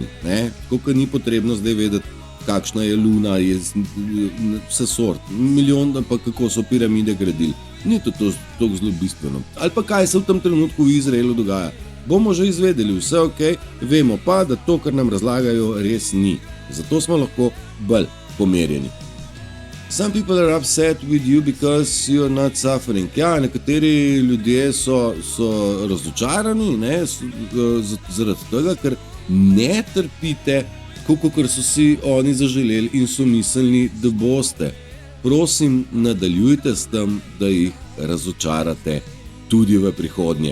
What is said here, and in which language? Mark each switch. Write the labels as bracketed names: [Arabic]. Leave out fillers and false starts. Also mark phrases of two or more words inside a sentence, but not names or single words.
[Slovenian] Tako, ker ni potrebno zdaj vedeti, kakšna je luna, je vse sort, milijon, pa kako so piramide gradili. Ni to zelo bistveno. Ali pa kaj se v tem trenutku v Izraelu dogaja. Bomo že izvedeli, vse ok, vemo pa, da to, kar nam razlagajo, res ni. Zato smo lahko bolj pomerjeni. [English] Some people are upset with you because you are not suffering. [Slovenian] Ja, nekateri ljudje so razočarani, zaradi tega, ker ne trpite, kot so si oni zaželeli in so mislili, da boste. Prosim, nadaljujte s tem, da jih razočarate tudi v prihodnje.